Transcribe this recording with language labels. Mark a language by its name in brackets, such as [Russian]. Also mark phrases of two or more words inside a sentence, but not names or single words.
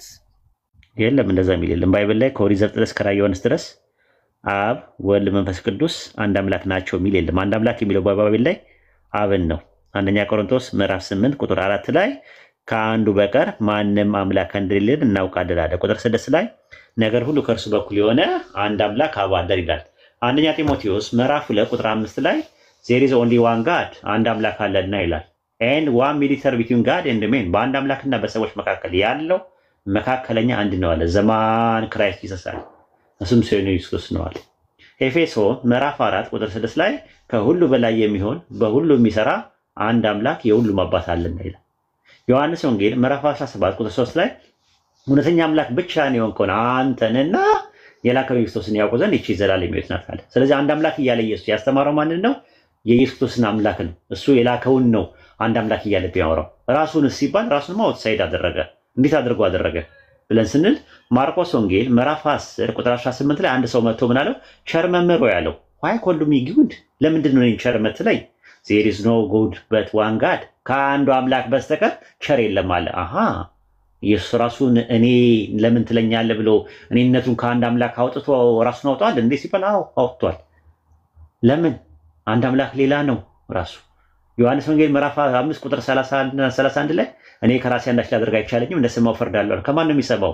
[Amharic] የለም እንደዛ የሚል የለም። ባይብል ላይ ከኦሪት ዘፍጥረት እስከ ራዕየ ዮሐንስ ድረስ አብ ወልድ መንፈስ ቅዱስ አንድ አምላክ ናቸው የሚል የለም። አንድ አምላክ የሚለው ባይብል ላይ አብን ነው። አንደኛ ቆሮንቶስ ምዕራፍ 8 ቁጥር 4 ላይ ከአንዱ በቀር ማንም አምላክ እንደሌለ እናውቃለን አለ። ቁጥር 6 ላይ ነገር ሁሉ ከእርሱ በኩል የሆነ አንድ አምላክ አብ አለ ይላል። አንደኛ ጢሞቴዎስ ምዕራፍ 2 ቁጥር 5 ላይ [English] there is only one God [Amharic] አንድ አምላክ አለና ይላል። [English] and one mediator between God and men [Amharic] በአንድ አምላክና በሰዎች መካከል ያለው መካከለኛ አንድ ነው አለ። [English] the man Christ [Amharic] ኢየሱስ አለ። እሱም ሰው ኢየሱስ ነው አለ። ኤፌሶን ምዕራፍ 4 ቁጥር 6 ላይ ከሁሉ በላይ የሚሆን በሁሉ የሚሰራ አንድ አምላክ የሁሉም አባት አለና ይላል። ዮሐንስ ወንጌል ምዕራፍ 17 ቁጥር 3 ላይ እውነተኛ አምላክ ብቻ ነው የሆንከውን አንተንና የላከው ክርስቶስን ያውቁ ዘንድ ይህች ዘላለም ሕይወት ናት አለ። ስለዚህ አንድ አምላክ እያለ ኢየሱስ ያስተማረው ማንን ነው? የኢየሱስ ክርስቶስን አምላክ ነው። እሱ የላከውን ነው አንድ አምላክ እያለ ቢያወራው። ራሱን ሲባል ራሱን አውትሳይድ አደረገ። እንዴት አድርጎ አደረገ ብለን ስንል ማርቆስ ወንጌል ምዕራፍ 10 ቁጥር 18 ላይ አንድ ሰው መጥቶ ምን አለው? ቸር መምህር ሆይ አለው። [English] why call me good? [Amharic] ለምንድን ነው ቸር የምትለኝ? [English] there is no good but one God [Amharic] ከአንዱ አምላክ በስተቀር ቸር የለም አለ። አሃ ኢየሱስ ራሱን እኔ ለምን ትለኛለህ ብሎ እኔነቱን ከአንድ አምላክ አውጥቶ ራሱን አውጥቷል እንዴ ሲባል አዎ አውጥቷል። ለምን? አንድ አምላክ ሌላ ነው ራሱ። ዮሐንስ ወንጌል ምዕራፍ 5 ቁጥር 31 ላይ እኔ ከራሴ አንዳች ላደርግ አይቻለኝም እንደሰማው ፈርዳለሁ። ከማን ነው የሚሰማው?